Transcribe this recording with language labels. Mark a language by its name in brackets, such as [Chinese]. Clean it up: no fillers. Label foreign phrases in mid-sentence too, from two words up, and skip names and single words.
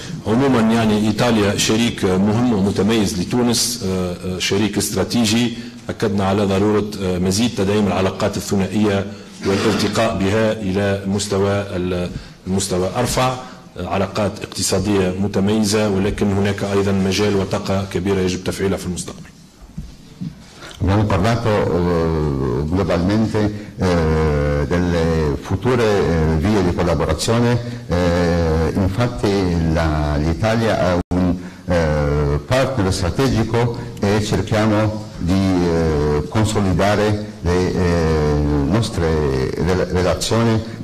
[Arabic] عموما يعني إيطاليا شريك مهم ومتميز لتونس، شريك استراتيجي. أكدنا على ضرورة مزيد تدعيم العلاقات الثنائية والارتقاء بها إلى المستوى أرفع، علاقات اقتصادية متميزة، ولكن هناك أيضا مجال وطاقة كبيرة يجب تفعيلها في المستقبل. [Italian] Abbiamo parlato globalmente delle future vie di collaborazione, infatti l'Italia è un partner strategico e cerchiamo di consolidare le nostre relazioni